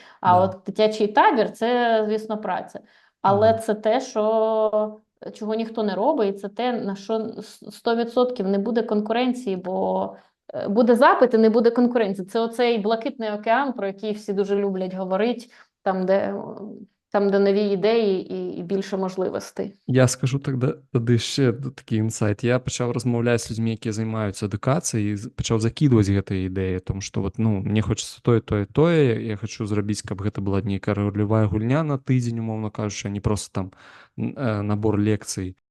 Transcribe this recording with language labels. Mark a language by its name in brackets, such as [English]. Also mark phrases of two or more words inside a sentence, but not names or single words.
[Ukrainian] А от дитячий табір – це, звісно, праця. Але це те, чого ніхто не робить, і це те, на що 100% не буде конкуренції, бо буде запит і не буде конкуренції. Це оцей блакитний океан, про який всі дуже люблять говорити, там, де нові ідеї і більше можливостей. [Belarusian] Я скажу тады ще такі інсайт. Я пачаў размаўляць з людзьмі, якія займаюцца адукацыяй, і пачаў закідваць гэтыя ідэі, тому што вот, мне хочацца тое, я хочу зрабіць, каб гэта была нейкая ролевая гульня на тыдзень, умоўна кажучы, а не просто там набор лекцый.